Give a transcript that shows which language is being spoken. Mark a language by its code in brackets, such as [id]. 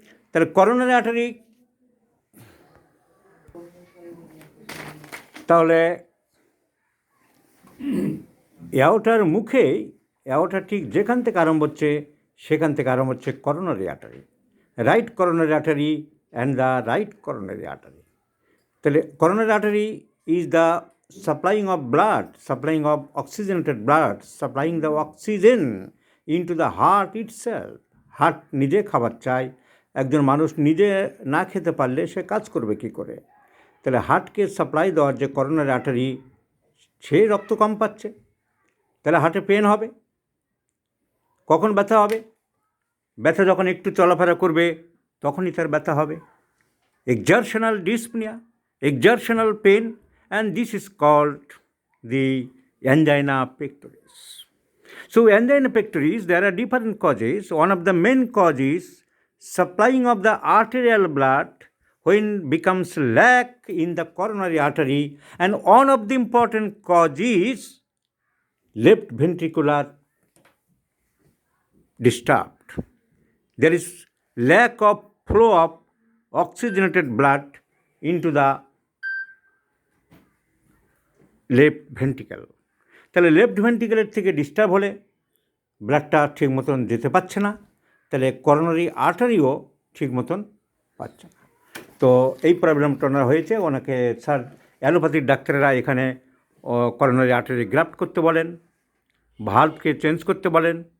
[bn] তাহলে coronary artery, তাহলে অ্যাওর্টার মুখেই, অ্যাওর্টা ঠিক যেখান থেকে আরম্ভ হচ্ছে সেখান থেকে আরম্ভ হচ্ছে coronary artery, right coronary artery and the right coronary artery. [en] তাহলে coronary artery is the supplying of blood, supplying of oxygenated blood, supplying the oxygen into the heart itself. [bn] Heart নিজে খাবার চায়। একজন মানুষ নিজে না খেতে পারলে সে কাজ করবে কী করে? তাহলে হার্টকে সাপ্লাই দেওয়ার যে করোনারি আর্টারি, সে রক্ত কম পাচ্ছে, তাহলে হার্টে পেন হবে। কখন ব্যথা হবে? ব্যথা যখন একটু চলাফেরা করবে তখনই তার ব্যথা হবে। Exertional dyspnoea, exertional pen, [en] and this is called the angina pectoris. So angina pectoris, there are different causes. One of the main causes, supplying of the arterial blood when becomes lack in the coronary artery, and one of the important causes left ventricular disturbed. There is lack of flow of oxygenated blood into the left ventricle. [bn] তাহলে left ভেন্ট্রিকেলের থেকে disturb হলে ব্লাডটা ঠিক মতন যেতে পারছে না, তাহলে coronary আর্টারিও ঠিক মতন পাচ্ছে না। তো এই প্রবলেমটা ওনার হয়েছে। ওনাকে স্যার অ্যালোপ্যাথিক ডাক্তারেরা এখানে করোনারি আর্টারি গ্রাফট করতে বলেন, ভাল্বকে চেঞ্জ করতে বলেন।